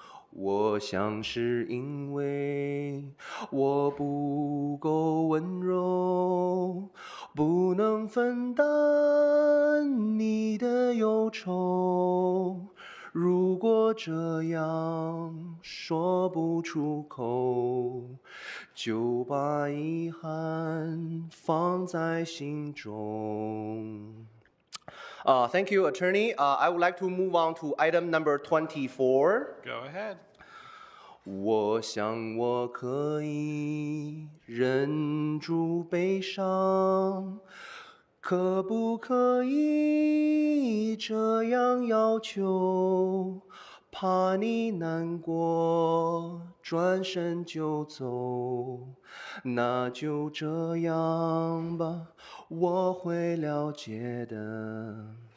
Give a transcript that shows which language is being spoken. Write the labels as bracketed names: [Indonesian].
[Chinese] 我想是因为我不够温柔，不能分担你的忧愁。如果这样说不出口，就把遗憾放在心中。 [English] Thank you, Attorney. I would like to move on to item number 24. Go ahead. [Chinese] 我想我可以忍住悲伤，可不可以这样要求？怕你难过，转身就走，那就这样吧，我会了解的。